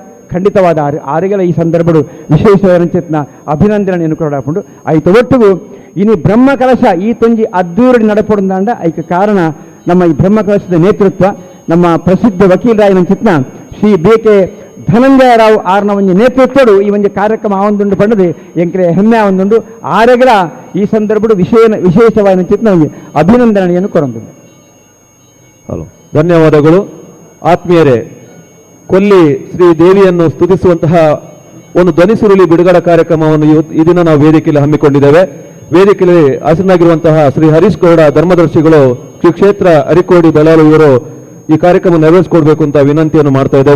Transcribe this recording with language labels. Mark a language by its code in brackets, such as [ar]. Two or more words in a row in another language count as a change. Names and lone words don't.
[tcy] ಖಂಡಿತವಾದ ಆರಿಗೆಲ್ಲ ಈ ಸಂದರ್ಭಡು ವಿಶೇಷವಾದ ಅಭಿನಂದನೆಯನ್ನು ಕೊಡಾಕೊಂಡು ಆಯ್ತು ಒಟ್ಟಿಗೂ ಇನ್ನು ಬ್ರಹ್ಮಕಲಶ ಈ ತೊಂಜಿ ಅದ್ದೂರಿ ನಡಪೊಂದಾಂಡ ಐಕ ಕಾರಣ ನಮ್ಮ ಈ ಬ್ರಹ್ಮಕಲಶದ ನೇತೃತ್ವ ನಮ್ಮ ಪ್ರಸಿದ್ಧ ವಕೀಲರಾಯನಂಚಿತ್ನ ಶ್ರೀ BK ಧನಂಜಯ ರಾವ್ ಆರ್ನ ಒಂದು ನೇತೃತ್ವಡು ಈ ಒಂದು ಕಾರ್ಯಕ್ರಮ ಆವೊಂದುಂಡು ಪಂಡದು ಎಂಕ್ರೆ ಹೆಮ್ಮೆ ಆವೊಂದುಂಡು ಆರೆಗಳ ಈ ಸಂದರ್ಭಡು ವಿಶೇಷವಾದ ಒಂದು ಅಭಿನಂದನೆಯನ್ನು ಕೊರೊಂದು. [kn] ಹಲೋ, ಧನ್ಯವಾದಗಳು ಆತ್ಮೀಯರೇ. ಕೊಲ್ಲಿ ಶ್ರೀ ದೇವಿಯನ್ನು ಸ್ತುತಿಸುವಂತಹ ಒಂದು ಧ್ವನಿ ಸುರುಳಿ ಬಿಡುಗಡೆ ಕಾರ್ಯಕ್ರಮವನ್ನು ಈ ದಿನ ನಾವು ವೇದಿಕೆಯಲ್ಲಿ ಹಮ್ಮಿಕೊಂಡಿದ್ದೇವೆ. ವೇದಿಕೆಯಲ್ಲಿ ಹಾಸನಾಗಿರುವಂತಹ ಶ್ರೀ ಹರೀಶ್ ಗೌಡ ಧರ್ಮದರ್ಶಿಗಳು ಶ್ರೀ ಕ್ಷೇತ್ರ ಅರಿಕೋಡಿ ಬೆಳಾಲು ಇವರು ಈ ಕಾರ್ಯಕ್ರಮ ನೆರವೇರಿಸಿಕೊಡ್ಬೇಕು ಅಂತ ವಿನಂತಿಯನ್ನು ಮಾಡ್ತಾ ಇದ್ದೇವೆ.